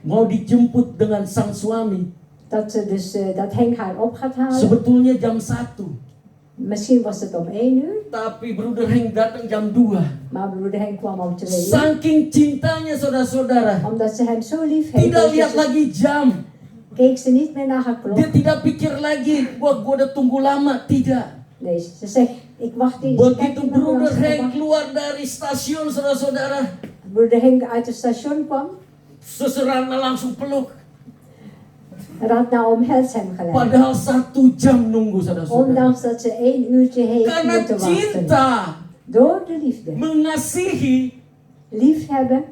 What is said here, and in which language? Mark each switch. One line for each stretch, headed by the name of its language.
Indonesian: mau dijemput dengan sang suami.
Dutch: Dat Henk haar op gaat halen.
Indonesian: Sebetulnya jam 1.
Dutch: Misschien was het om 1 uur.
Indonesian: Tapi broeder Henk datang jam 2.
Dutch: Maar broeder Henk kwam om 2 uur.
Indonesian: Saking cintanya, saudara-saudara,
Dutch: Omdat ze hem zo lief heeft.
Indonesian: tidak lihat lagi jam.
Dutch: Keek ze niet meer naar haar klok.
Indonesian: Dia tidak pikir lagi, wah gua udah tunggu lama. Tidak.
Dutch: Nee, ze zegt, ik wacht eens.
Indonesian: Begitu broeder Henk keluar dari stasiun, saudara-saudara,
Dutch: Broeder Henk uit het station kwam.
Indonesian: Ratna langsung peluk.
Dutch: Ratna omhelst hem gelijk.
Indonesian: Padahal 1 jam nunggu, saudara-saudara.
Dutch: Ondanks dat ze 1 uurtje heeft
Indonesian: Karena
Dutch: moeten wachten.
Indonesian: cinta,
Dutch: Door de liefde.
Indonesian: mengasihi,
Dutch: Liefhebben